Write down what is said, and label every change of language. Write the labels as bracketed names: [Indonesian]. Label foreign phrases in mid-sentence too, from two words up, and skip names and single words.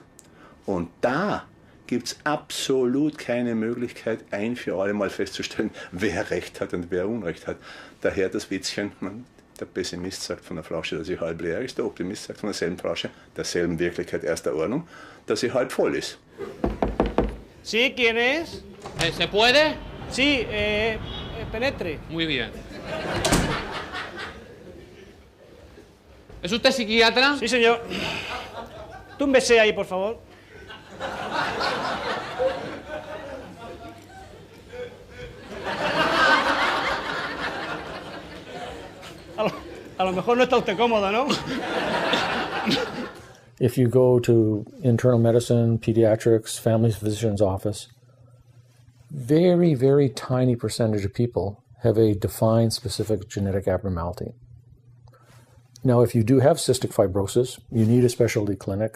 [German] Und da gibt es absolut keine Möglichkeit, ein für alle Mal festzustellen, wer Recht hat und wer Unrecht hat. Daher das Witzchen, der Pessimist sagt von der Flasche, dass sie halb leer ist, der Optimist sagt von derselben Flasche, derselben Wirklichkeit erster Ordnung, dass sie halb voll ist. [Spanish] Sí, ¿quién es? ¿Se puede? Sí, penetre. Muy bien. ¿Es usted psiquiatra? Sí, señor. Túmbese ahí, por favor. A lo mejor no está usted cómodo, ¿no? [English] If you go to internal medicine, pediatrics, family physician's office, very, very tiny percentage of people have a defined specific genetic abnormality. Now, if you do have cystic fibrosis, you need a specialty clinic.